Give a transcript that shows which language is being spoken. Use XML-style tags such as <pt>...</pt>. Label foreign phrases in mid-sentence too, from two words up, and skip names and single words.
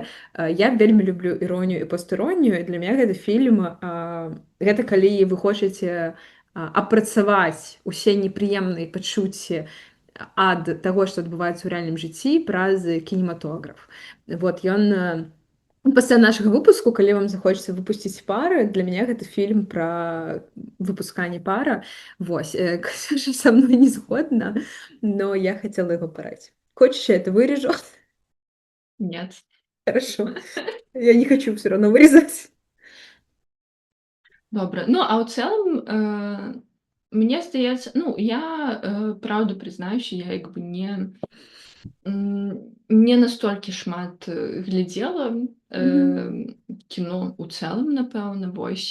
<be>Я вельмі люблю іронію і постіронію. Для мяне гэты фільм гэта калі вы хочаце апрацаваць усе непрыемныя пачуцці ад таго, што адбываецца ў рэальным жыцці праз кінематограф. Вот ён пасля нашага выпуску, калі вам захочацца выпусціць пары, для мяне гэты фільм пра выпусканне пара. Вось, Ксюша са мной не згодна, но я хацела яго параць.</be> <ru>Хочешь, я это вырежу? Нет. Хорошо. Я не хочу все равно вырезать.</ru> <be>Добра. Ну, а ў цэлым, мне здаецца, ну, я праўду прызнаюся, я як бы не настолькі шмат глядзела кіно ў цэлым, напэўна, вось.</be>